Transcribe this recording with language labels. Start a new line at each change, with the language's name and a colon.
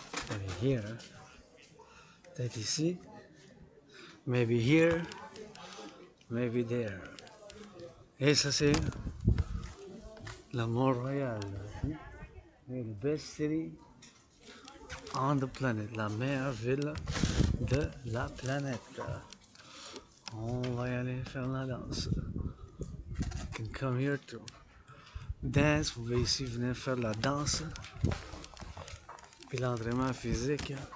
English: Maybe here.
French: Peut-être ici.
English: Maybe here. Maybe there.
French: Et ça c'est la Mont-Royal.
English: The best city on the planet.
French: La meilleure ville de la planète. On va y aller faire la danse.
English: You can come here to dance.
French: Vous pouvez ici venir faire la danse. Puis l'entraînement physique.